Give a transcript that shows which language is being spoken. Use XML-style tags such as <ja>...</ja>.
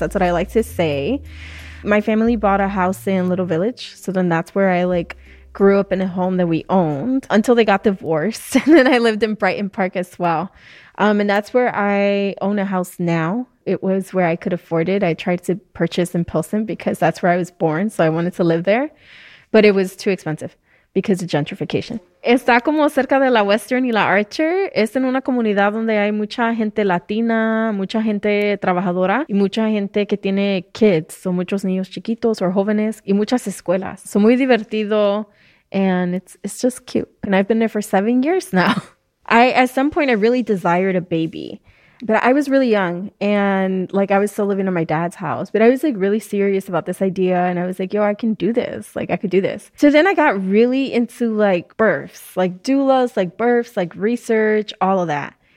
<en>That's what I like to say. My family bought a house in Little Village, so then that's where I, like, grew up in a home that we owned until they got divorced, and then I lived in Brighton Park as well. And that's where I own a house now. It was where I could afford it. I tried to purchase in Pilsen because that's where I was born, so I wanted to live there, but it was too expensive because of gentrification.</en> <es>Está como cerca de la Western y la Archer. Es en una comunidad donde hay mucha gente latina, mucha gente trabajadora y mucha gente que tiene</es> <en>kids. So</en> <es>muchos niños chiquitos o jóvenes y muchas escuelas.</es> <en>So</en> <es>muy divertido,</es> <en>and it's just cute. And I've been there for 7 years now. At some point, I really desired a baby, but I was really young and, like, I was still living in my dad's house, but I was, like, really serious about this idea. And I was like, yo, I can do this. Like, I could do this. So then I got really into, like, births, like doulas, like births, like research, all of that.</en>